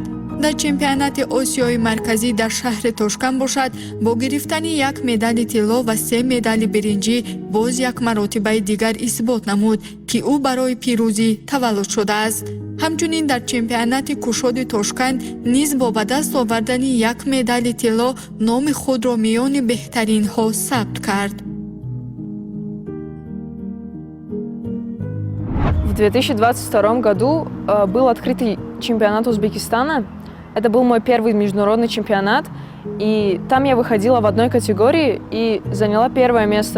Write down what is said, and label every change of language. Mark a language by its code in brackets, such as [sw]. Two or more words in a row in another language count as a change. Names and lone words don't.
[tg] дар чемпионати Осиёи марказӣ дар шаҳри Тошканд бошад, бо гирифтани 1 медали тилло ва 3 медали биринҷӣ боз як маротибаи дигар исбот намуд, ки ӯ барои пирӯзӣ таваллуд шудааст. ҳамчунин дар чемпионати кушоди Тошканд низ бо ба даст овардани 1 медали тилло номи худро миёни беҳтаринҳо сабт кард. [ru] В 2022 году был открытый чемпионат Узбекистана. Это был мой первый международный чемпионат, и там я выходила в одной категории и заняла 1 место.